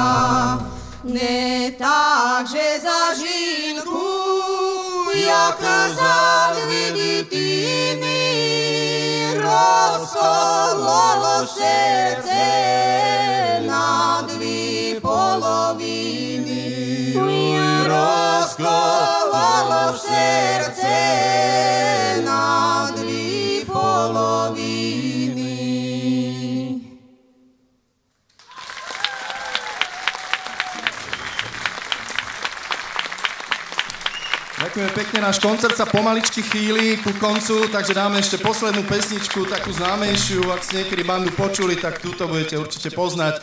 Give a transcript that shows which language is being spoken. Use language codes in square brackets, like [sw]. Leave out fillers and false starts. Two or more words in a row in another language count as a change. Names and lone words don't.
[uk] Не так же за жінку, як за 2 дитини, розкололо серце на 2 половини. Розкололо серце на 2 половини. [sk] Ďakujeme pekne pekne, náš koncert sa pomaličky chýli ku koncu, takže dáme ešte poslednú pesničku, takú známejšiu. Ak ste niekedy bandu počuli, tak túto budete určite poznať.